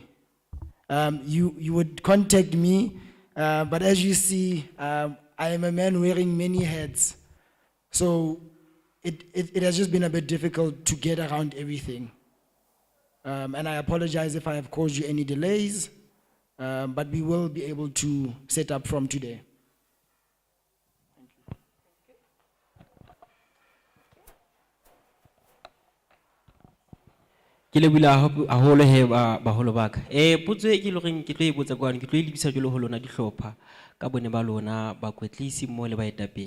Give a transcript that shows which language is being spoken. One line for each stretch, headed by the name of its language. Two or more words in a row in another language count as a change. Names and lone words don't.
English: You would contact me, but as you see, I am a man wearing many hats. So it has just been a bit difficult to get around everything. And I apologize if I have caused you any delays, but we will be able to set up from today.
Southern Sotho: Ke lebile haholo he baholo ba ka. Potso e ke le goreng ke tlo e botsa kwano, ke tlo e lebisa jwalo ho lona dihlopha ka bone ba lona bakwetlisi mmoho le baetapele.